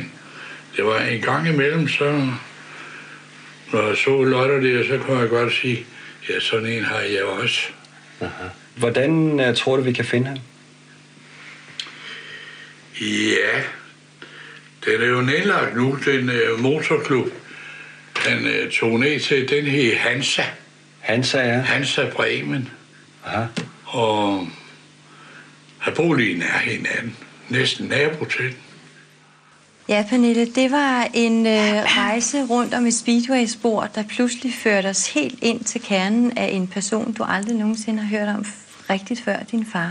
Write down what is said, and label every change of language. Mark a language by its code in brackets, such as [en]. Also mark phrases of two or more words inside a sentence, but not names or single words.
[da] Det var en gang imellem, så når jeg så Lotte der, så kunne jeg godt sige, ja, sådan en har jeg også. Aha. Hvordan tror du, vi kan finde ham? Ja, den er jo nedlagt nu, den motorklub. Han tog ned til den her Hansa. Hansa, ja. Hansa Bremen. Aha. Og har boet lige nær hinanden. Næsten nabo til den. Ja, Pernille, det var en rejse rundt om et speedway-spor, der pludselig førte os helt ind til kernen af en person, du aldrig nogensinde har hørt om rigtigt før, din far.